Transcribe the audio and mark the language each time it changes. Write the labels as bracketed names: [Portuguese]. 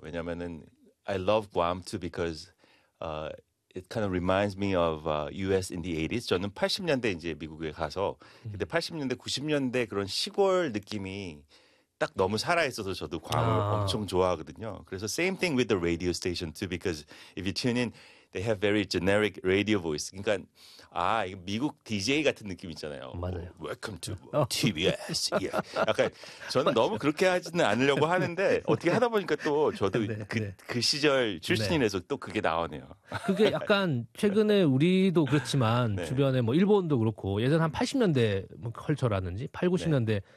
[Korean] 왜냐하면은 [English] I love Guam too because it kind of reminds me of US in the 80s. [Korean] 저는 80년대 이제 미국에 가서 근데 80년대 90년대 그런 시골 느낌이 딱 너무 살아있어서 저도 괌을 아. 엄청 좋아하거든요. 그래서 [English] same thing with the radio station too because if you tune in, they have very generic radio voice. [Korean] 그러니까 아 이거 미국 DJ 같은 느낌 있잖아요. 맞아요. [English] Welcome to TBS. 예. [Korean] 약간 저는 너무 그렇게 하지는 않으려고 하는데 어떻게 하다 보니까 또 저도 그 시절 출신이라서 네. 또 그게 나오네요. 그게 약간 최근에 우리도 그렇지만 네. 주변에 뭐 일본도 그렇고 예전 한 80년대 뭐 컬처라든지 80, 90년대 네.